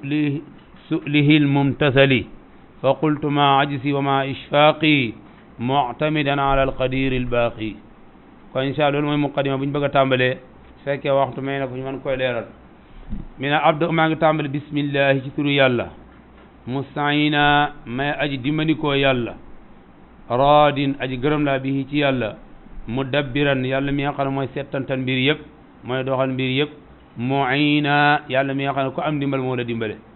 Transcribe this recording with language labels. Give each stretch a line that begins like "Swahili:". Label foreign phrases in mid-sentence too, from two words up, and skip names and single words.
Arabic: سؤله الممتثل فقلت ما عجزي وما إشفاقي معتمدا على القدير الباقي وإن شاء الله
Wolof: mooy muqaddima bu ñu bëgg a tàmbalee fekkee waxtu may na ko ñu mën koy leeral mi ne abdu maa ngi tàmbale bismillahi ci turu yàlla mustaina may aji dimbandikoo yàlla raadin aji gërëm laa bihi ci yàlla mudabbiran yàlla mi nga xam ne mooy settantal mbir yëpp mooy doxal mbir yëpp muina yàlla mi nga xam ne ko am dimbal moo la dimbale